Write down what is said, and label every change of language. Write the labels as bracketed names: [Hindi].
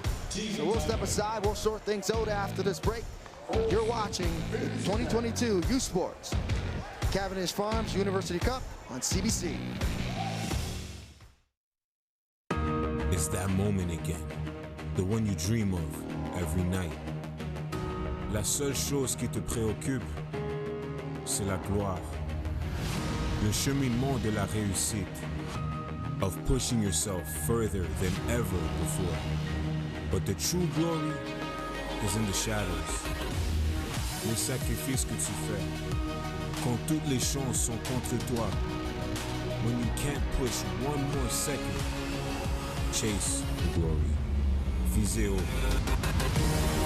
[English] So we'll step aside. We'll sort things out after this break. You're watching 2022 U Sports. Cavendish Farms University Cup on CBC. It's that moment again. The one you dream of every night. [French] La seule chose qui te préoccupe, c'est la gloire. Le cheminement de la réussite. [English] Of pushing yourself further than ever before. But the true glory is in the shadows. [French] Les sacrifices que tu fais. Quand toutes les chances sont contre toi. [English] When you can't push one more second. Chase the glory. [French] Visez haut.